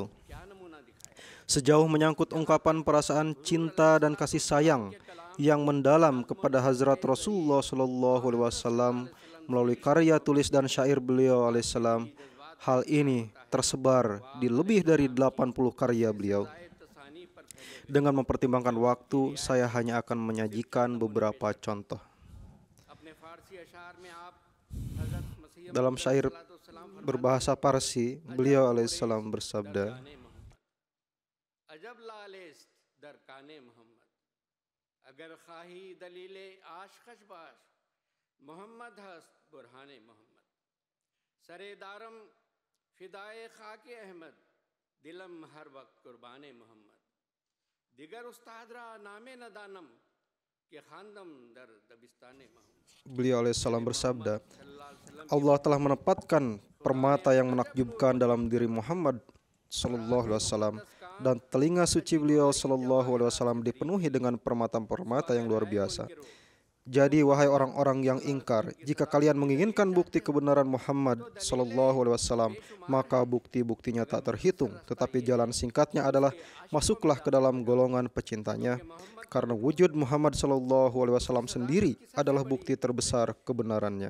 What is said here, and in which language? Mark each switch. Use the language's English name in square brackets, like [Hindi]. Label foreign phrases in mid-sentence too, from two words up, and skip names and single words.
[Indonesian] Sejauh menyangkut ungkapan perasaan cinta dan kasih sayang yang mendalam kepada Hazrat Rasulullah SAW melalui karya tulis dan syair beliau alaihissalam, hal ini tersebar di lebih dari 80 karya beliau. Dengan mempertimbangkan waktu, saya hanya akan menyajikan beberapa contoh. Dalam syair berbahasa Parsi, beliau alaihissalam bersabda, [Persian] اگر خواهی دلیلی عاشقش باش محمد هست برهان محمد سری دارم فدای خاک احمد دلم هر وقت قربان محمد دگر استاد را نامی ندانم که خواندم در دبستان محمود [Indonesian] Beliau alaihissalam bersabda, Allah telah menempatkan permata yang menakjubkan dalam diri Muhammad [Arabic] صلى الله عليه وسلم, [Indonesian] dan telinga suci beliau [Arabic] صلى الله عليه وسلم [Indonesian] dipenuhi dengan permata-permata yang luar biasa. Jadi wahai orang-orang yang ingkar, jika kalian menginginkan bukti kebenaran Muhammad [Arabic] صلى الله عليه وسلم, [Indonesian] maka bukti-buktinya tak terhitung, tetapi jalan singkatnya adalah masuklah ke dalam golongan pecintanya, karena wujud Muhammad [Arabic] صلى الله عليه وسلم [Indonesian] sendiri adalah bukti terbesar kebenarannya.